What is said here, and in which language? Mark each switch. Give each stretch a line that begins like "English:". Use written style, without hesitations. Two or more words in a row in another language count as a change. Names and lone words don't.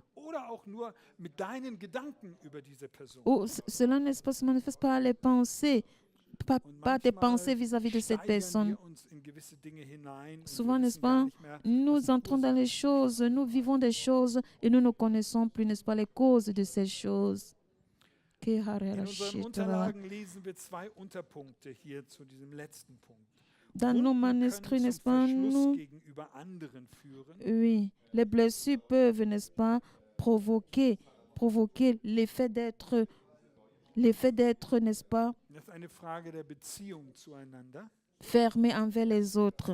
French: Ou cela ne se manifeste pas les pensées, pas tes pensées vis-à-vis de cette personne. Souvent, n'est-ce pas, nous entrons dans les choses, nous vivons des choses et nous ne connaissons plus, n'est-ce pas, les causes de ces choses.
German: In unseren Unterlagen lesen wir zwei Unterpunkte hier zu diesem letzten Punkt.
French: Dans nos manuscrits, n'est-ce pas, oui, les blessures peuvent, n'est-ce pas, provoquer l'effet d'être, n'est-ce pas, fermé envers les autres.